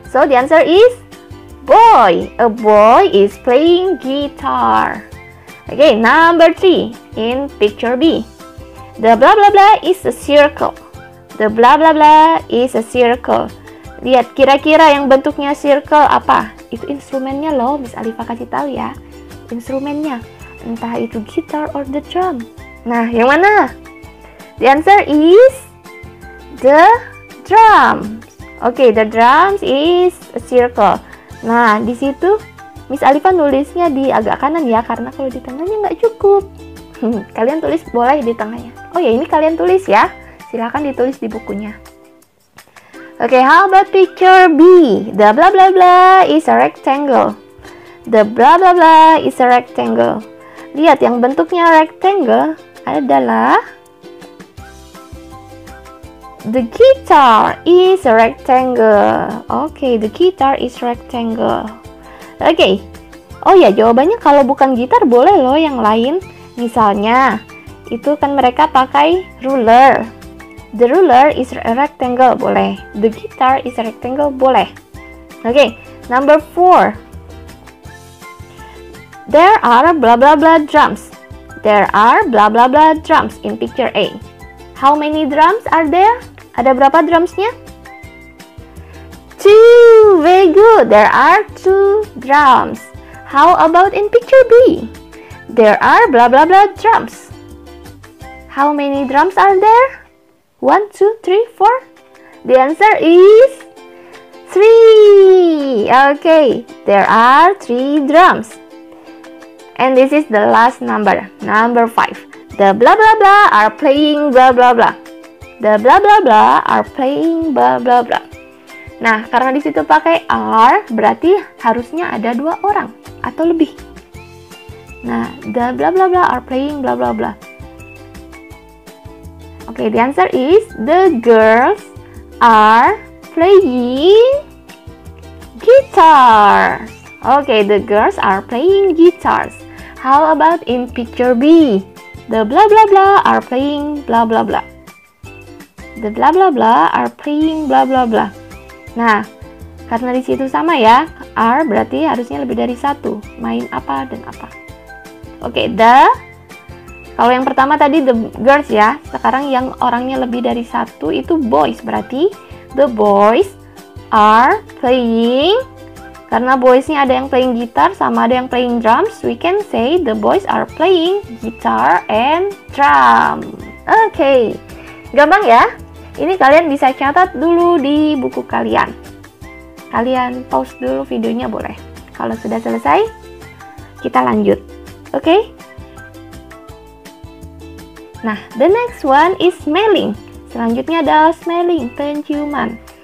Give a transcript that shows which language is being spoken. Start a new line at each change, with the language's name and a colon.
English: So the answer is boy. A boy is playing guitar. Okay, number 3 in picture B. The blah blah blah is a circle. The blah blah blah is a circle.
Indonesian: Lihat kira-kira yang bentuknya circle apa? Itu instrumennya loh, Miss Alifa kasih tahu ya. Instrumennya, entah itu gitar
English: or the drum.
Indonesian: Nah, yang mana?
English: The answer is the drums. Okay, the drums is a circle.
Indonesian: Nah, di situ Miss Alifa nulisnya di agak kanan ya, karena kalau di tengahnya nggak cukup. Kalian tulis boleh di tengahnya. Oh ya, ini kalian tulis ya. Silakan ditulis di bukunya.
English: Okay, how about picture B? The blah blah blah is a rectangle. The blah blah blah is a rectangle.
Indonesian: Lihat yang bentuknya
English: rectangle adalah the guitar is a rectangle. Okay, the guitar is rectangle.
Indonesian: Okay. Oh ya, jawabannya kalau bukan gitar boleh loh yang lain. Misalnya, itu kan mereka pakai ruler.
English: The ruler is a rectangle,
Indonesian: boleh.
English: The guitar is a rectangle, boleh. Okay, number 4. There are blah blah blah drums. There are blah blah blah drums in picture A. How many drums are there?
Indonesian: Ada berapa drumsnya? 2.
English: Very good. There are 2 drums. How about in picture B? There are blah blah blah drums. How many drums are there? 1, 2, 3, 4? The answer is 3. Okay, there are 3 drums. And this is the last number, number 5. The blah blah blah are playing blah blah blah. The blah blah blah are playing blah blah blah.
Indonesian: Nah, karena di situ pakai are, berarti harusnya ada 2 orang atau lebih. Nah,
English: the blah blah blah are playing blah blah blah. Okay, the answer is the girls are playing guitars. Okay, the girls are playing guitars. How about in picture B? The blah blah blah are playing blah blah blah. The blah blah blah are playing blah blah blah.
Indonesian: Nah, karena di situ sama ya, are berarti harusnya lebih dari 1. Main apa dan apa. Oke, kalau yang pertama tadi the girls ya, sekarang yang orangnya lebih dari 1 itu boys, berarti
English: the boys are playing.
Indonesian: Karena boysnya ada yang playing gitar sama ada yang
English: playing drums, we can say the boys are playing guitar and drum.
Indonesian: Oke, gampang ya. Ini kalian bisa catat dulu di buku kalian. Kalian pause dulu videonya boleh. Kalau sudah selesai, kita lanjut. Oke?
English: Nah, the next one is smelling.
Indonesian: Selanjutnya adalah smelling, penciuman.